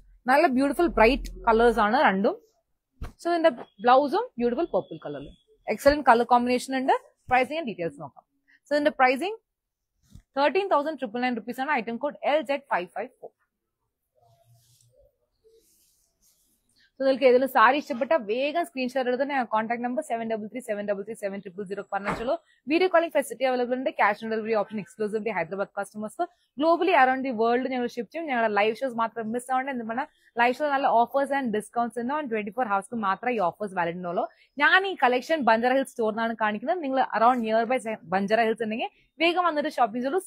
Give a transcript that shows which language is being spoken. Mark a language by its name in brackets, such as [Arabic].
[Malayalam] നല്ല beautiful bright colours ആണ് രണ്ടും. സോ ഇതിന്റെ ബ്ലൗസും ബ്യൂട്ടിഫുൾ പർപ്പിൾ കളറിലും എക്സലന്റ് കളർ കോമ്പിനേഷൻ ഉണ്ട്. പ്രൈസിംഗ് ആൻഡ് ഡീറ്റെയിൽസ് നോക്കാം. സോ ഇതിന്റെ പ്രൈസിംഗ് 13,999 rupees ആണ്. Item code LZ554. [Telugu] సో దీనికి ఏదైనా సారీ ఇష్టపడ్డా వేగంగా స్క్రీన్ షాట్ పెడితే నా contact number 7337337000 పర్నచలో video calling facility available [Malayalam] ഉണ്ട്. Cash on delivery option exclusively Hyderabad customers globally around the world ഞങ്ങൾ ഷിപ്പ് ചെയ്യും. ഞങ്ങളുടെ ലൈവ് ഷോസ് മാത്രം മിസ് ആവണ്ട. എന്താണ് ലൈവ് ഷോ നല്ല ഓഫേഴ്സ് ആൻഡ് ഡിസ്കൗണ്ട്സ് ഉണ്ട്. 24 ഹവേഴ്സ് മാത്രമേ ഈ ഓഫേഴ്സ് വാലിഡ് ഉള്ളൂ. ഞാൻ ഈ കളക്ഷൻ ബഞ്ചാര ഹിൽസ് സ്റ്റോറിനാണ് കാണിക്കുന്നത്. നിങ്ങൾ around near by Banjara hills ഉണ്ടെങ്കിൽ വേഗം വന്നിട്ട് ഷോപ്പിംഗ് ചെയ്തോളൂ.